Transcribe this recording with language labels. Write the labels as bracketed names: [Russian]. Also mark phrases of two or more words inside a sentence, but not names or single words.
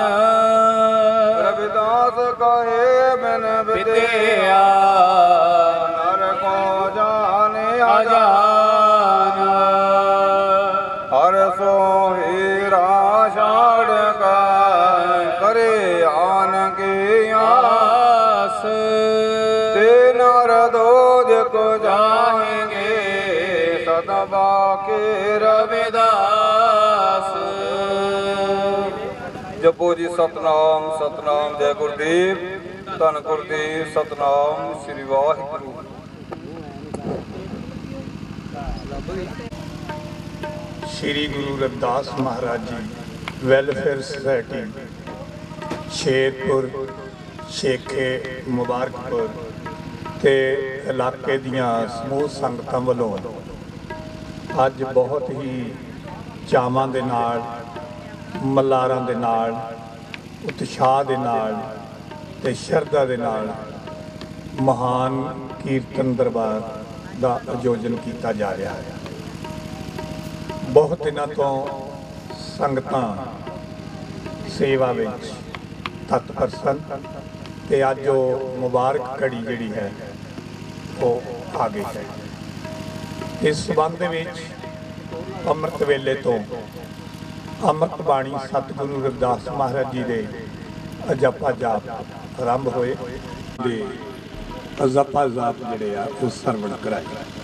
[Hindi] रविदास कहे बिन विद्या नर को जाने अजान हर सो हीरा छाड़ करे आन की आस ते नर दोज को जाएंगे सदबा के रविदास [Punjabi] ਜਪੋ ਜੀ ਸਤਿਨਾਮ ਸਤਿਨਾਮ ਜੈ ਗੁਰੂਦੇਵ ਧੰਨ ਗੁਰੂਦੇਵ ਸਤਿਨਾਮ ਸ਼੍ਰੀ ਵਾਹਿਗੁਰੂ ਸ਼੍ਰੀ ਗੁਰੂ ਰਵਿਦਾਸ ਮਹਾਰਾਜ ਜੀ [English] Welfare Society [Punjabi] ਸ਼ੇਰਪੁਰ ਸ਼ੇਖੇ ਮੁਬਾਰਕਪੁਰ ਤੇ ਇਲਾਕੇ ਦੀਆਂ ਸਮੂਹ ਸੰਗਤਾਂ ਵਾਲੋਂ ਅੱਜ ਬਹੁਤ ਹੀ ਚਾਵਾਂ ਦੇ ਨਾਲ ਮਲ੍ਹਾਰਾਂ ਦੇ ਨਾਲ ਉਤਸ਼ਾਹ ਦੇ ਨਾਲ ਤੇ ਸ਼ਰਧਾ ਦੇ ਨਾਲ [Hindi] महान कीर्तन दरबार का आयोजन किया जा रहा है। [Punjabi] ਬਹੁਤ ਦਿਨਾਂ ਤੋਂ ਸੰਗਤਾਂ ਸੇਵਾ ਵਿੱਚ ਤਤਪਰ ਸਨ ਤੇ ਅੱਜ ਵੋ ਮੁਬਾਰਕ ਘੜੀ ਜਿਹੜੀ ਹੈ ਵੋ ਆ ਗਈ ਹੈ। ਇਸ ਸੰਬੰਧ ਵਿੱਚ ਅੰਮ੍ਰਿਤ ਵੇਲੇ ਤੋਂ ਅੰਮ੍ਰਿਤ ਬਾਣੀ ਸਤਿਗੁਰੂ ਰਵਿਦਾਸ ਮਹਾਰਾਜ ਜੀ ਕੇ ਅਜਪਾ ਜਾਪ ਆਰੰਭ ਹੋਏ ਤੇ ਅਜਪਾ ਜਾਪ ਜਿਹੜੇ ਆ ਵੋ ਸਰਵਣ ਕਰਾਏ